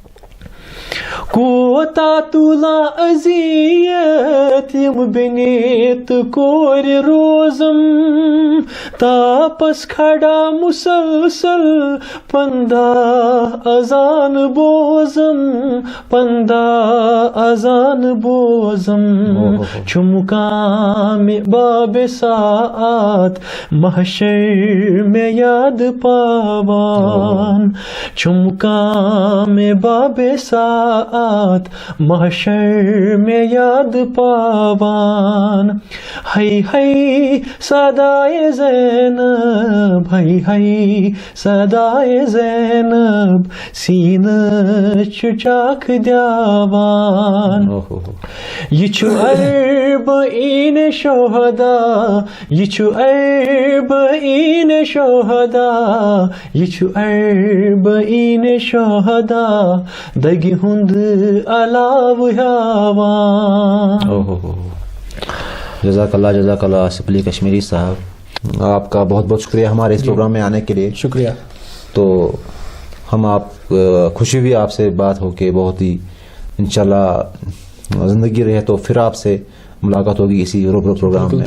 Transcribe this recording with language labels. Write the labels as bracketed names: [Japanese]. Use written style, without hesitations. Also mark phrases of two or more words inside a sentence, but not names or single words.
[Kashmiri] کوتا تلا اذیت یم بنیت کور روزم، تاپس کھڑا مسلسل پندہ اذان بوزم، پندہ اذان بوزم. چھ مقام باب ساعت محشر میں یاد پاوان، چھ مقام باب ساعت محشر میں یاد پاوان. ہائی ہائی صدائے زینب، ہائی ہائی صدائے زینب، سینہ چھ چاک دیوان. یہ چھو اربعین شہدا، یہ چھو اربعین شہدا، یہ چھو اربعین شہدا، دگہ ہند علاو ہیوان. [Arabic] جزاک اللہ، جزاک اللہ [Urdu] آصف علی کشمیری صاحب. آپ کا بہت بہت شکریہ ہمارے اس پروگرام میں آنے کے لیے. شکریہ. تو ہم خوشی ہوئی آپ سے بات ہو کے بہت ہی. انشاءاللہ زندگی رہے تو پھر آپ سے ملاقات ہوگی اسی روبرو پروگرام میں